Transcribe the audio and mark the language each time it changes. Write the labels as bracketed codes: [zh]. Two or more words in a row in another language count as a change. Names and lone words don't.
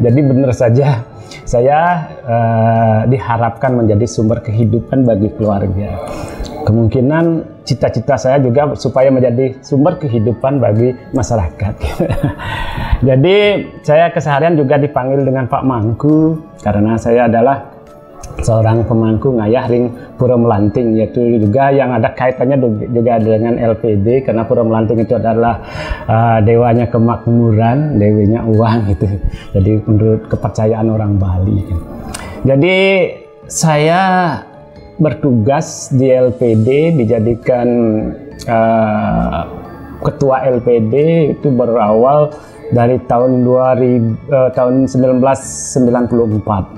[id] Jadi benar saja saya diharapkan menjadi sumber kehidupan bagi keluarga. Kemungkinan cita-cita saya juga supaya menjadi sumber kehidupan bagi masyarakat. Jadi saya keseharian juga dipanggil dengan Pak Mangku karena saya adalah seorang pemangku [ban] ngayah ring Pura Melanting, [id] yaitu juga yang ada kaitannya juga dengan LPD karena Pura Melanting itu adalah dewanya kemakmuran, dewanya uang gitu. Jadi menurut kepercayaan orang Bali. Jadi saya bertugas di LPD, dijadikan ketua LPD itu berawal dari tahun 1994.